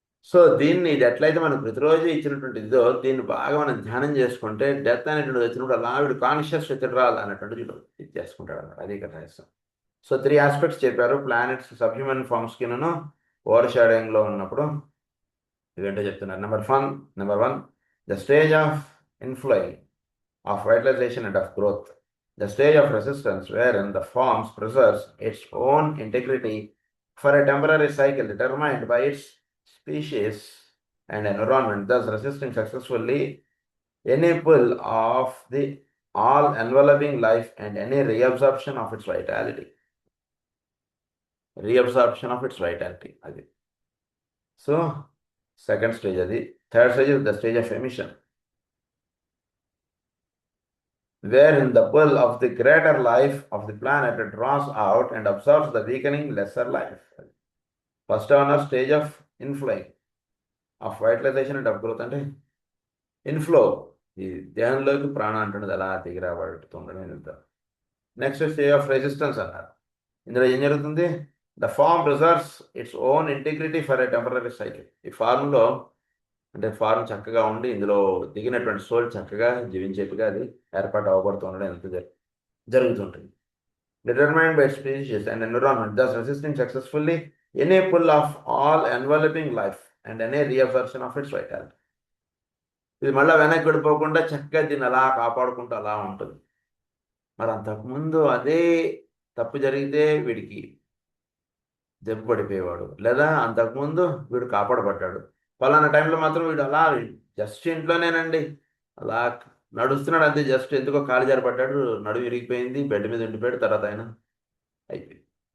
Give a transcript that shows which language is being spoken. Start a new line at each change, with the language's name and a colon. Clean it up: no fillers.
Telugu: So ఇది ఎట్లయితే మనకు ప్రతిరోజు ఇచ్చినటువంటి ఇదో దీన్ని బాగా మనం ధ్యానం చేసుకుంటే డెత్ అనేటువంటిది వచ్చినప్పుడు అలా వీడు కాన్షియస్ విత్డ్రాల్ అనేటువంటిది ఇది చేసుకుంటాడు అన్నమాట. అది ఇక్కడ రహస్యం. సో 3 ఆస్పెక్ట్స్ చెప్పారు. ప్లానెట్స్ సబ్హ్యూమన్ ఫార్మ్స్కి ఓవర్ షాడోయింగ్లో ఉన్నప్పుడు ఇవేంటో చెప్తున్నారు.
English: Number one the stage of inflowing of vitalization and of growth, the stage of resistance wherein the forms preserves its own integrity for a temporary cycle determined by its species and environment, thus resisting successfully any pull of the all enveloping life and any reabsorption of its vitality. Reabsorption of its vitality.
Telugu: Adi.
English: So, second stage adi. Third stage is the stage of emission, wherein the pull of the greater life of the planet draws out and absorbs the weakening lesser life. First on a stage of inflowing, of vitalization and of growth
Telugu: అంటే inflow, ఈ దేహంలోకి ప్రాణం అంటున్నది అలా దిగిరాబడుతుండడం వెళ్తారు.
English: next stage of resistance
Telugu: అన్నారు. ఇందులో ఏం జరుగుతుంది?
English: The form preserves its own integrity for a temporary cycle.
Telugu: ఈ ఫార్మ్లో అంటే ఫార్మ్ చక్కగా ఉండి ఇందులో దిగినటువంటి సోల్ చక్కగా జీవించేట్టుగా అది ఏర్పాటు అవ్వబడుతూ ఉండడం ఎంత జరుగుతుంటుంది.
English: Determined by species and environment, thus resisting successfully any pull of all enveloping life and any reabsorption of its vitality.
Telugu: ఇది మళ్ళీ వెనక్కి వెళ్ళిపోకుండా చక్కగా దీన్ని అలా కాపాడుకుంటూ అలా ఉంటుంది. మరి అంతకుముందు అదే తప్పు జరిగితే వీడికి దెబ్బ పడిపోయేవాడు, లేదా అంతకుముందు వీడు కాపాడబడ్డాడు. ఫలానా టైంలో మాత్రం వీడు అలా జస్ట్ ఇంట్లోనేనండి అలా నడుస్తున్నాడు, అంతే జస్ట్ ఎందుకో కాలు జారిపడ్డాడు, నడుము విరిగిపోయింది, బెడ్ మీద ఉండిపోయాడు, తర్వాత ఆయన అయిపోయింది.